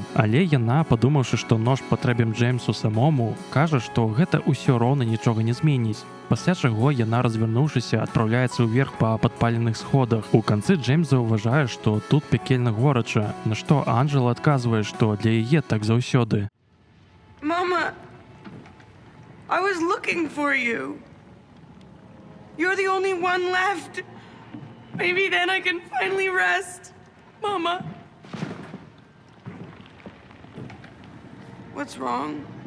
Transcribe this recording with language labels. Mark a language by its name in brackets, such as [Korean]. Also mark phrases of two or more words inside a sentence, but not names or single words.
[Belarusian] Але яна, падумаўшы, што нож патрэбен Джеймсу самому, кажа, што гэта ўсё роўна нічога не зменіць. Пасля чаго яна, развярнуўшыся, адпраўляецца ўверх па падпаленых сходах. У канцы Джеймс заўважае, што тут пекельна горача, на што Анжела адказвае, што для яе так заўсёды. [English] Mama, I was looking for you. You're the only one left. Maybe then I can finally rest. Mama. What's wrong?